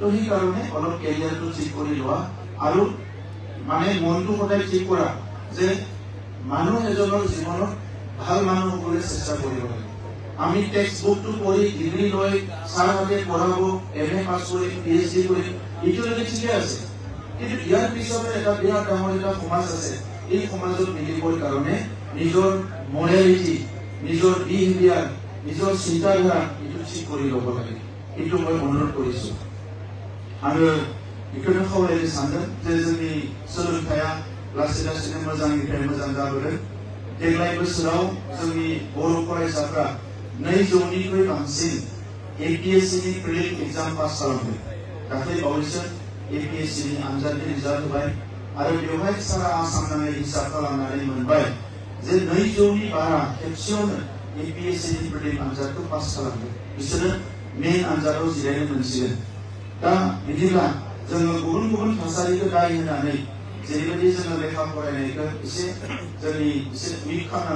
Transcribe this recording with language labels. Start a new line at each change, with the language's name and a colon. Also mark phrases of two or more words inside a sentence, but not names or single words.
Assamese: সেইকাৰণে অলপ কেৰিয়াৰটো ঠিক কৰি লোৱা আৰু মানে মনটো সদায় ঠিক কৰা যে মানুহ এজনৰ জীৱনত ভাল মানুহ হ'বলৈ চেষ্টা কৰিব লাগে আমি
English: text book
Assamese: পঢ়ি ডিগ্ৰী লৈ ছাৰহঁতে পঢ়াব এমএ পাছ কৰি পিএইচডি কৰি এইটোলৈকে ঠিকে আছে কিন্তু ইয়াৰ পিছতে এটা বিৰাট ডাঙৰ এটা সমাজ আছে এই সমাজত মিলিবৰ কাৰণে নিজৰ মৰেলিটি নিজৰ বিহেভিয়াৰ নিজৰ চিন্তাধাৰা এইটো ঠিক কৰি ল'ব লাগে এইটো মই অনুৰোধ কৰিছো
Bodo: आरो बेखौनो खावलायनो सानदों जे जोंनि सोलोंथाइया लासै लासैनो मोजांनिफ्राय मोजां जाबोदों देग्लाय बोसोराव जोंनि बर' फरायसाफ्रा 200निख्रुइ बांसिन एपीएससीनि
English: prelim exam
Bodo: पास खालामदों दाख्लै बावैसो एपीएससीनि आनजादनि रिजाल्ट होबाय आरो बेवहाय सारा आसाम नाङै हिसाब खालामनानै मोनबाय जे 200नि बारा खेबसेयावनो एपीएससीनि प्रिलिम आनजादखौ पास खालामदों बिसोरो मेन आनजादाव जिरायनो मोनसिगोन दा बिदिब्ला जोङो गुबुन गुबुन थासारिखौ दाय होनानै जेरैबायदि जोङो लेखा फरायनायखौ एसे उइक खालामनानै